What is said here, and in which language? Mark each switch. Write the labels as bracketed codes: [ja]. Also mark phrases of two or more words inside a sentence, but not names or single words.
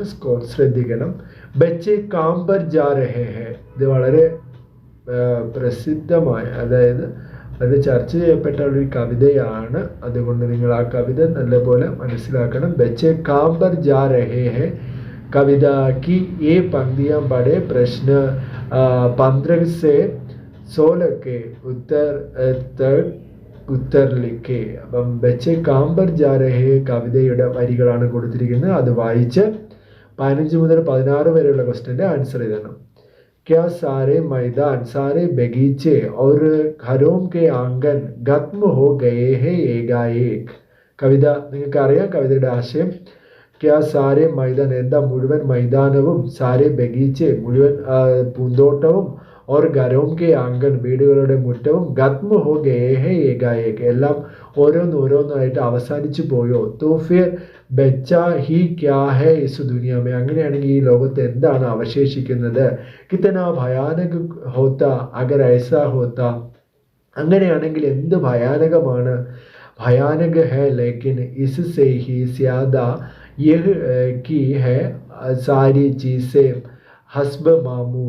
[ml] സ്കോർ ശ്രദ്ധിക്കണം. ബച്ചെ കാംബർ ജാ രഹേ ഹെ, ഇത് വളരെ പ്രസിദ്ധമായ, അതായത് അത് ചർച്ച ചെയ്യപ്പെട്ട ഒരു കവിതയാണ്. അതുകൊണ്ട് നിങ്ങൾ ആ കവിത നല്ലപോലെ മനസ്സിലാക്കണം. [hi] ബച്ചെ കാംബർ ജാ രഹേ ഹെ കവിത की ये पंक्तियां पढ़े, प्रश्न 15 से 16 के उत्तर लिखे. [ml] അപ്പം ബച്ചെ കാംബർ ജാ രഹേ കവിതയുടെ വരികളാണ് കൊടുത്തിരിക്കുന്നത്. അത് വായിച്ച് 15 മുതൽ 16 വരെയുള്ള [en] question's answer [ml] എഴുതണം. [hi] क्या सारे मैदान, सारे बगीचे और घरों के आंगन खत्म हो गए हैं एकाएक. [ml] കവിത നിങ്ങൾക്കറിയാം കവിതയുടെ ആശയം. [hi] क्या सारे मैदान, [ml] എന്താ മുഴുവൻ മൈതാനവും, [hi] सारे बगीचे [ml] മുഴുവൻ പൂന്തോട്ടവും, [hi] और घरों के आंगन [ml] വീടുകളുടെ മുറ്റവും, [hi] ख़त्म हो गए हैं एकाएक [ml] എല്ലാം ഓരോന്നായിട്ട് അവസാനിച്ചു പോയോ. [hi] तो फिर बचा ही क्या है इस दुनिया में, [ml] അങ്ങനെയാണെങ്കിൽ ഈ ലോകത്ത് എന്താണ് അവശേഷിക്കുന്നത്. [hi] कितना भयानक होता अगर ऐसा होता, [ml] അങ്ങനെയാണെങ്കിൽ എന്ത് ഭയാനകമാണ്. [hi] भयानक है लेकिन इससे ही ज़्यादा यह कि है सारी चीज़ें हस्ब मामूल.